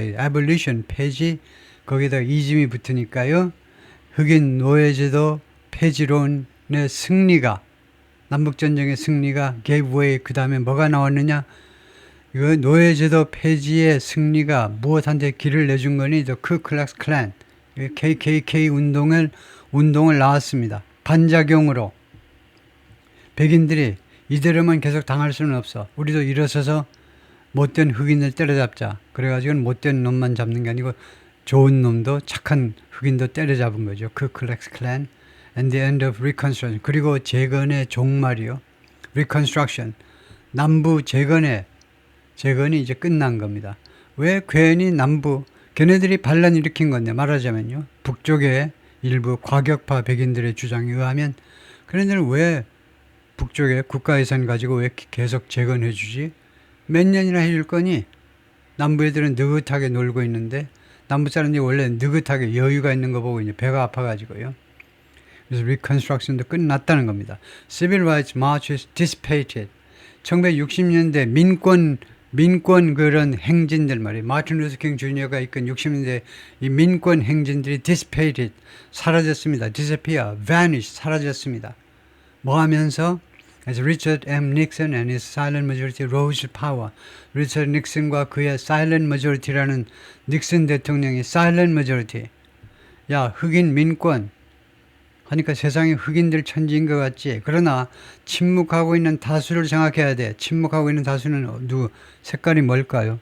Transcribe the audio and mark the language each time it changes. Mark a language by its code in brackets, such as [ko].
[ko] abolition 폐지 거기다 이즘이 붙으니까요. 흑인 노예제도 폐지론의 승리가 남북전쟁의 승리가 [en] gave way. [ko] 그 다음에 뭐가 나왔느냐? 이거 노예제도 폐지의 승리가 무엇한테 길을 내준 거니? The Ku Klux Klan, KKK 운동을 나왔습니다. 반작용으로 백인들이 이대로만 계속 당할 수는 없어. 우리도 일어서서 못된 흑인을 때려잡자. 그래가지고는 못된 놈만 잡는 게 아니고 좋은 놈도 착한 흑인도 때려잡은 거죠. [en] 그 클렉스 클랜 and the end of Reconstruction. [ko] 그리고 재건의 종말이요. [en] Reconstruction. [ko] 남부 재건이 이제 끝난 겁니다. 왜 괜히 걔네들이 반란 일으킨 건데 말하자면요. 북쪽의 일부 과격파 백인들의 주장에 의하면 걔네들은 왜 북쪽에 국가 예산 가지고 왜 계속 재건해 주지? 몇 년이나 해줄 거니? 남부 애들은 느긋하게 놀고 있는데 남부 사람들이 원래 느긋하게 여유가 있는 거 보고 이제 배가 아파가지고요. 그래서 리컨스트럭션도 끝났다는 겁니다. [en] Civil Rights Marches dissipated. [ko] 1960년대 민권 그런 행진들 말이에요. 마틴 루터 킹 주니어가 이끈 60년대 이 민권 행진들이 [en] dissipated. [ko] 사라졌습니다. [en] disappear, vanish, [ko] 사라졌습니다. 뭐 하면서? [en] as Richard M. Nixon and his silent majority rose to power. [ko] 리처드 닉슨과 그의 [en] silent majority [ko] 라는 닉슨 대통령이 silent majority. 야, 흑인 민권 하니까 세상에 흑인들 천지인 것 같지. 그러나 침묵하고 있는 다수를 생각해야 돼. 침묵하고 있는 다수는 누구? 색깔이 뭘까요?